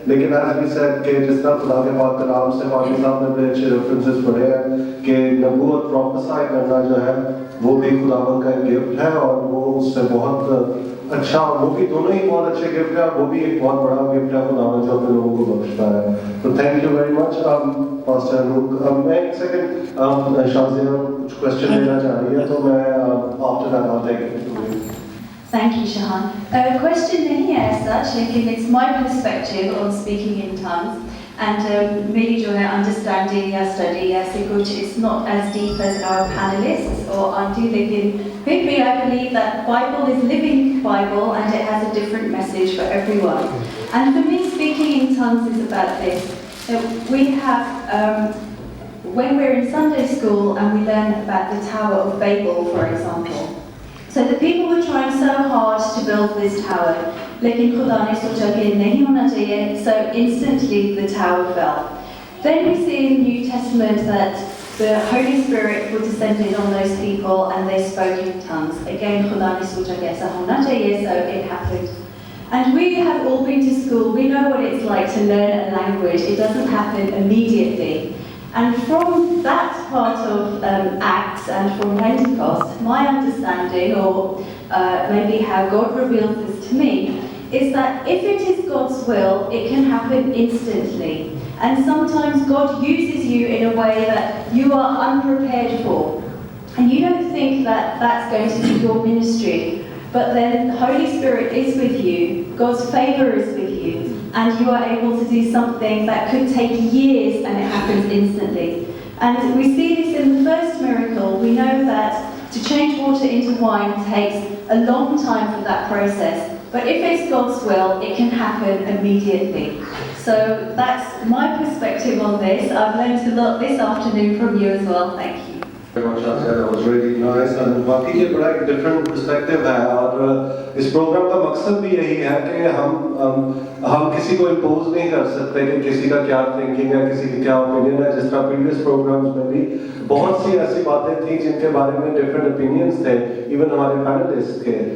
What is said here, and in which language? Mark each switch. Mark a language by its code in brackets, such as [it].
[hi] लेकिन as we said कि जिस तरह खुदा के पाक कलाम से पाकी साहब ने बड़े अच्छे रेफरेंसेस पढ़े हैं कि नबूवत प्रोफेसाई करना जो है वो भी खुदावन का एक गिफ्ट है, और वो उससे बहुत अच्छा, वो भी दोनों ही बहुत अच्छे गिफ्ट है, वो भी एक बहुत बड़ा गिफ्ट है खुदावन जो अपने लोगों को बख्शता है। तो [en] thank you very much [hi] pastor look. मैं एक सेकंड शाज़िया कुछ क्वेश्चन लेना चाह रही है, तो मैं [en] After that I take it. Thank you, Shahan. Question [hi] नहीं है [en] as such, लेकिन it's my perspective on speaking in tongues, and [hi] मेरी जो है [en] understanding या study ऐसे कुछ, it's not as deep as our panelists or auntie, [hi] लेकिन फिर भी [en] I believe that Bible is living Bible and it has a different message for everyone. And for me, speaking in tongues is about this. We have when we're in Sunday school and we learn about the Tower of Babel, for example. So the people were trying so hard to build this tower, [hi] लेकिन खुदा ने सोचा कि नहीं होना चाहिए, [en] so instantly the tower fell. Then we see in the New Testament that the Holy Spirit was descended on those people and they spoke in tongues. [hi] Again, खुदा ने सोचा कि ऐसा होना चाहिए, [en] so it happened. And we have all been to school, we know what it's like to learn a language. It doesn't happen immediately. And from that part of Acts and from Pentecost, my understanding, or maybe how God revealed this to me, is that if it is God's will, it can happen instantly. And sometimes God uses you in a way that you are unprepared for. And you don't think that that's going to be your ministry. But then the Holy Spirit is with you, God's favor is with you, and you are able to do something that could take years and it happens instantly. And we see this in the first miracle. We know that to change water into wine takes a long time for that process. But if it's God's will, it can happen immediately. So that's my perspective on this. I've learned a lot this afternoon from you as well. Thank you. That was really nice and [hi] बाकी ये बड़ा एक different perspective है और इस programme का मकसद भी यही है कि हम किसी को impose नहीं कर सकते कि किसी का क्या thinking है, किसी की क्या opinion है. जिस तरह previous programs में भी बहुत सी ऐसी बातें थी जिनके बारे में different opinions थे, even हमारे panelists के.